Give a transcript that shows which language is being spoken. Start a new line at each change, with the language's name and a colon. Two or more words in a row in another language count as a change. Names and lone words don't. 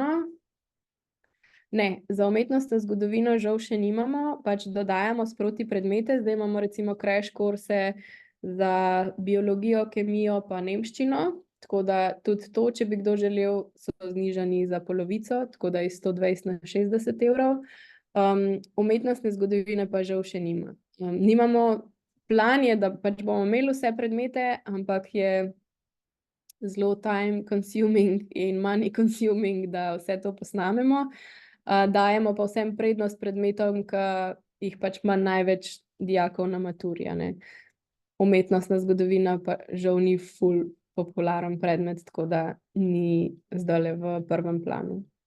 Slovenian: Ne, za umetnostno zgodovino žal še nimamo, pač dodajamo sproti predmete, zdaj imamo recimo crash kurse za biologijo, kemijo pa nemščino, tako da tudi to, če bi kdo želel, so znižani za polovico, tako da iz 120 na 60 evrov. Umetnostne zgodovine pa žal še nima. Nimamo, plan je, da pač bomo imeli vse predmete, ampak je zelo
English: time consuming
Slovenian: in
English: money consuming,
Slovenian: da vse to posnamemo. Dajemo pa vsem prednost predmetom, ki jih pač ima največ dijakov na maturi, a ne. Umetnostna zgodovina pa žal ni ful popularen predmet, tako da ni zdajle v prvem planu.